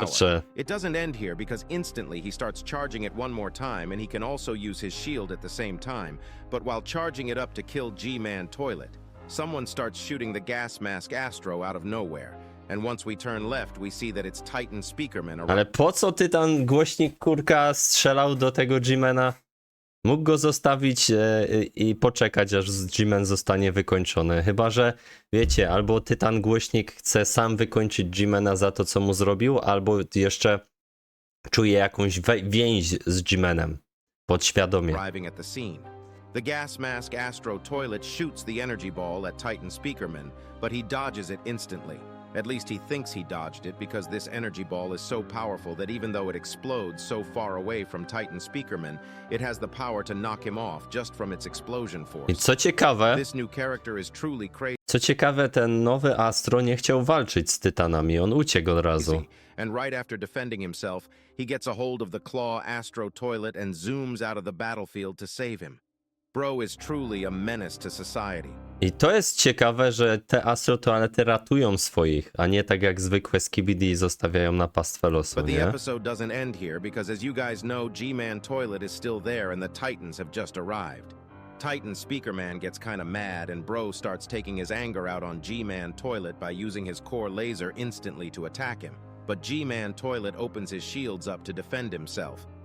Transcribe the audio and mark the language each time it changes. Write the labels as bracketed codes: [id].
[pl] tarczę. [en] It doesn't end here because instantly he starts charging it one more time and he can also use his shield at the same time. But while charging it up to kill G-Man Toilet, someone starts shooting the gas mask Astro out of nowhere. And once we turn left, we see that it's Titan Speakerman. [pl] Ale po co Tytan głośnik kurka strzelał do tego G-Mana? Mógł go zostawić i poczekać, aż G-Man zostanie wykończony. Chyba że, wiecie, albo Tytan głośnik chce sam wykończyć G-Mana za to, co mu zrobił, albo jeszcze czuje jakąś więź z G-Manem. Podświadomie. [en] Arriving at the scene. The gas mask Astro Toilet shoots the energy ball at Titan Speakerman, but he dodges it instantly. At least he thinks he dodged it because this energy ball is so powerful that even though it explodes so far away from Titan Speakerman, it has the power to knock him off just from its explosion [pl] I [en] force. [pl] co ciekawe, [en] This new character is truly crazy. [pl] ten nowy Astro nie chciał walczyć z Tytanami, on uciekł od razu. [en] And right after defending himself, he gets a hold of the claw Astro Toilet and zooms out of the battlefield to save him. Bro is truly a menace to society. [pl] I to jest ciekawe, że te Astro Toalety ratują swoich, a nie tak jak zwykłe Skibidi zostawiają na pastwę losu, [en] But the [pl] nie? [en] episode doesn't end here because as you guys know, G-Man Toilet is still there and the Titans have just arrived. Titan Speakerman gets kinda mad and Bro starts taking his anger out on G-Man Toilet by using his core laser instantly to attack him. But G-Man Toilet opens his shields up to defend himself.